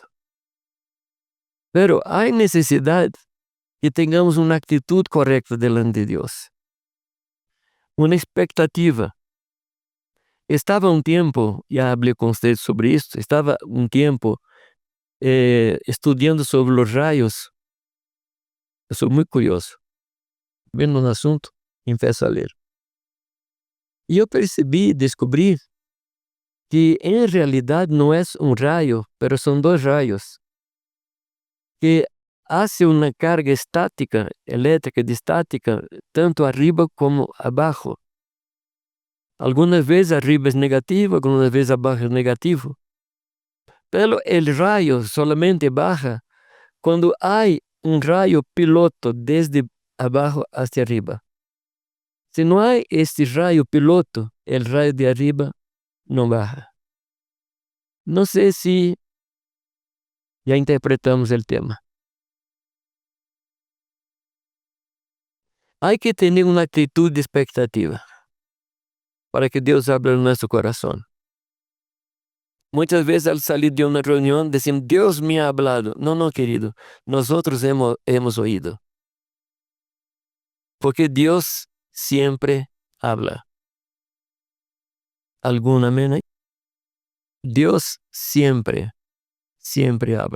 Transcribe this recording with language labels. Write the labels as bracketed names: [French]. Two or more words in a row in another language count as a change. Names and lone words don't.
[Spanish] Pero hay necesidad que tengamos una actitud correcta delante de Dios. Una expectativa. Estaba un tiempo, ya hablé con usted sobre esto, estaba un tiempo estudiando sobre los rayos. [Portuguese] Eu sou muito curioso. Vendo um assunto, empiezo a ler. E eu descobri que em realidade não é um raio, mas são dois raios que hace uma carga estática, elétrica de estática, tanto arriba como abaixo. Algumas vezes arriba é negativo, algumas vezes abaixo é negativo. [Spanish] Pero el rayo solamente baja [Portuguese] quando há um raio piloto [Spanish] desde abaixo hacia arriba. [Portuguese] Se não há este raio piloto, [Spanish] el rayo de arriba não baja. [Portuguese] Não sei se já interpretamos o tema. Há que ter uma atitude de expectativa para que Deus abra nosso coração. Muitas vezes [Spanish] al salir [Portuguese] de uma reunião decimos, Deus [Spanish] me ha hablado. Não, querido, nosotros hemos oído. [Portuguese] Porque Deus sempre habla. [Spanish] ¿Algún amén ahí? Dios siempre habla.